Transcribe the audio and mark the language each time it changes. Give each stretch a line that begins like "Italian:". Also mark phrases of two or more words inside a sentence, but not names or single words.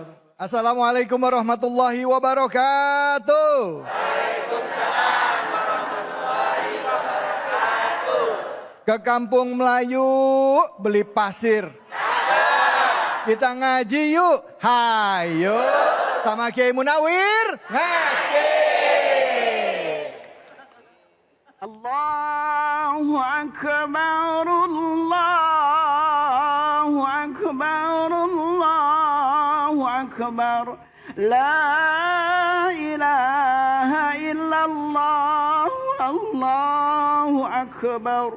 Arabic: السلام عليكم ورحمة الله وبركاته. وعليكم السلام ورحمة الله وبركاته.
Indonesian: Ke Kampung Melayu beli pasir. Kita ngaji yuk. Hayo sama Kiai Munawir ngaji.
Arabic: الله أكبر، الله أكبر، الله أكبر. لا إله إلا الله، الله أكبر.